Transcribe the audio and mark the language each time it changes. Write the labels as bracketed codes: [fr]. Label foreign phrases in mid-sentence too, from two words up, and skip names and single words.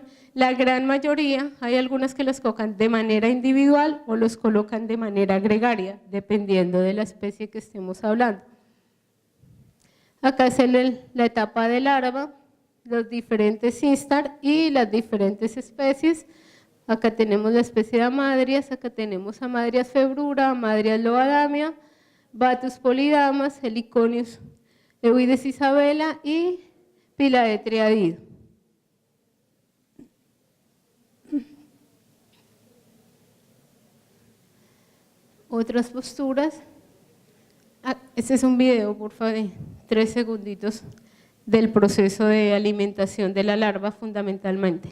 [es] La gran mayoría, hay algunas que los colocan de manera individual o los colocan de manera gregaria, dependiendo de la especie que estemos hablando. Acá es la etapa de larva, los diferentes instar y las diferentes especies. Acá tenemos la especie de Amadrias, acá tenemos Amadrias februra, Amadrias loadamia, Batus polydamas, Heliconius Euides isabela y Pilaetria dido. Otras posturas. Este es un video, por favor, de 3 segunditos del proceso de alimentación de la larva fundamentalmente.